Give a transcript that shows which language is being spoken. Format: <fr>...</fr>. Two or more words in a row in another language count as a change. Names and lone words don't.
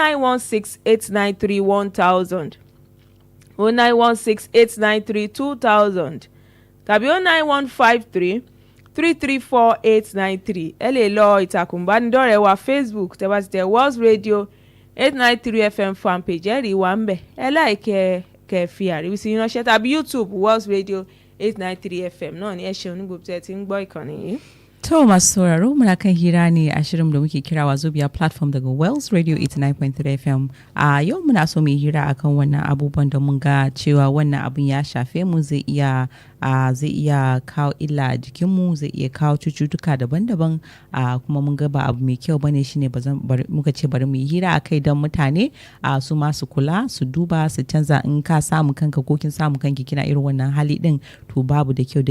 <yo>09168931000 09168932000 tàbí 09153334893 ẹ lè lọ ìtàkùn ìbánidọ́rẹ̀ẹ́ wa Facebook tẹ́ bá ti tẹ World Radio 893 FM fanpage ẹ rí wa ń bẹ̀ ẹ láìkẹ́ kẹ́ fi àríwísí ránṣẹ́ tàbí YouTube World Radio 893 FM náà ni ẹ ṣeun ní gbogbo tẹ́ ti ń gbọ́ ìkànnì yìí.</yo> <ha>To masu sauraro muna kan hira ne a shirin da muke kira Wazobia platform daga Wells Radio 89.3 FM. A yau muna so mu hira akan wannan abubuwan da mun ga cewa wannan abun ya shafe mu zai iya kawo illa a jikinmu zai iya kawo cututtuka daban-daban kuma mun ga ba abu mai kyau bane shine muka ce bari mu yi hira akai don mutane su ma su kula su duba su canza in ka samu kanka ko kin samu kanki kina irin wannan hali din to babu da kyau don</ha>